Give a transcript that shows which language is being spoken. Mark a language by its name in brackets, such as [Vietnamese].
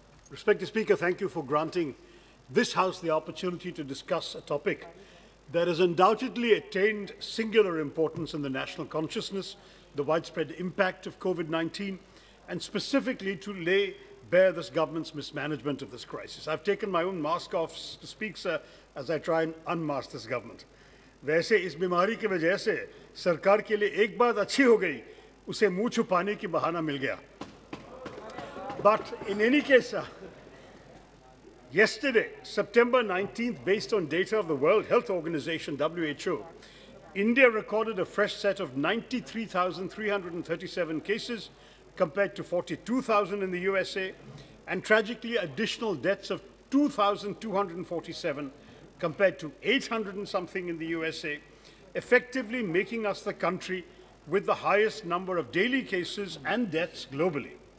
[English] Respected Speaker, thank you for granting this House the opportunity to discuss a topic that has undoubtedly attained singular importance in the national consciousness, the widespread impact of COVID-19, and specifically to lay bare this government's mismanagement of this crisis. I've taken my own mask off to speak, sir, as I try and unmask this government. [Hindi] वैसे इस बीमारी की वजह से सरकार के लिए एक बात अच्छी हो गई, उसे मुंह छुपाने की बहाना मिल गया. [English] But in any case, yesterday, September 19th, based on data of the World Health Organization, WHO, India recorded a fresh set of 93,337 cases compared to 42,000 in the USA, and tragically additional deaths of 2,247 compared to 800 and something in the USA, effectively making us the country with the highest number of daily cases and deaths globally.